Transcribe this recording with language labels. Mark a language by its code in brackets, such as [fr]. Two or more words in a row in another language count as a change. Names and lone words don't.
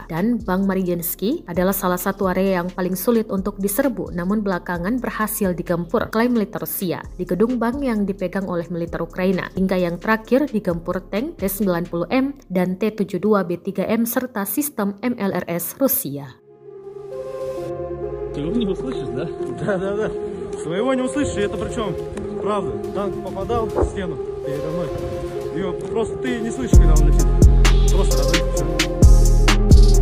[id] Dan Bank Mariinsky adalah salah satu area yang paling sulit untuk diserbu, namun belakangan berhasil digempur, klaim militer Rusia, di gedung bank yang dipegang oleh militer Ukraina. Hingga yang terakhir digempur tank T-90M dan T-72B3M serta sistem MLRS Rusia. [ru] Ты его не услышишь, да? Да. Своего не услышишь, и это причем правда. Танк попадал в стену передо мной. Его просто ты не слышишь, когда он летит. Просто разрыв, все.